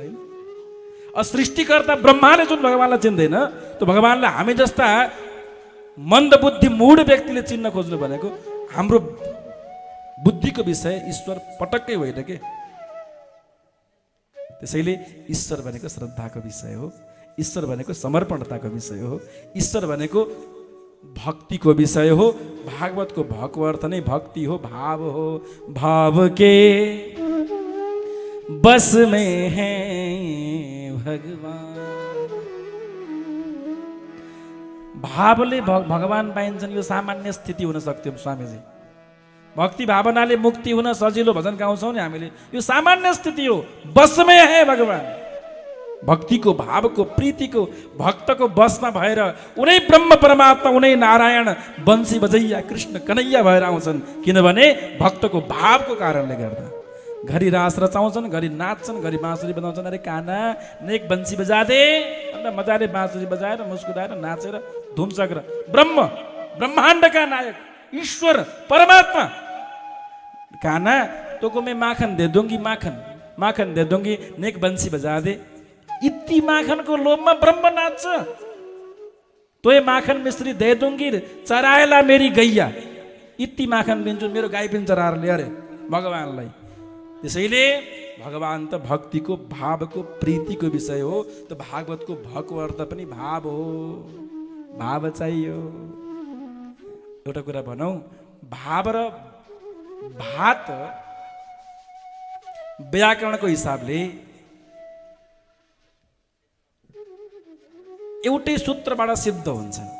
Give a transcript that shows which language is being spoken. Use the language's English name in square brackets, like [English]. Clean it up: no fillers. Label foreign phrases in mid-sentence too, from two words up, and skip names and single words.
[Nepali] होइन, सृष्टिकर्ता ब्रह्माले जुन भगवानलाई चिन्दैन त्यो भगवानलाई हामी जस्ता मन्दबुद्धि मूढ व्यक्तिले चिन्न खोज्नु भनेको हाम्रो बुद्धिको विषय ईश्वर पटक्कै होइन के। त्यसैले ईश्वर भनेको श्रद्धाको विषय हो, ईश्वर भनेको समर्पणताको विषय हो, ईश्वर भनेको भक्तिको विषय हो। भागवतको भको अर्थ नै भक्ति हो, भाव हो। [Hindi] भाव के बस में है भगवान। [Nepali] भावले भगवान पाइन्छन्, यो सामान्य स्थिति हुन सक्थ्यो स्वामीजी। भक्ति भावनाले मुक्ति हुन सजिलो भजन गाउँछौँ नि हामीले, यो सामान्य स्थिति हो। [Hindi] बसमै है भगवान। [Nepali] भक्तिको, भावको, प्रीतिको, भक्तको बसमा भएर उनै ब्रह्म परमात्मा, उनै नारायण बन्सी बजैया कृष्ण कन्हैया भएर आउँछन्। किनभने भक्तको भावको कारणले गर्दा घरि रास रचाउँछन्, घरि नाच्छन्, घरि बाँसुरी बजाउँछन्। [Hindi] अरे काना नेक बन्सी बजा दे [Nepali] अन्त मजाले बाँसुरी बजाएर मुस्कुराएर नाचेर धुमचक्र। ब्रह्माण्डका नायक ईश्वर परमात्मा [Hindi] काना तोको में माखन दे दूंगी, माखन दे दूंगी, नेक बंसी बजा दे। [Nepali] इति माखनको लोभमा ब्रह्म नाच्छ। [Hindi] तोय माखन मिश्री दे दूंगी, चराएला मेरी गैया। [Nepali] इति माखन दिन्छु, मेरो गाई पनि चराएर ल्याए अरे भगवानलाई। त्यसैले भगवान त भक्तिको, भावको, प्रीतिको विषय हो। त भागवतको भको अर्थ पनि भाव हो। भाव चाहियो। एउटा कुरा भनौँ, भाव र भात व्याकरणको हिसाबले एउटै सूत्रबाट सिद्ध हुन्छ।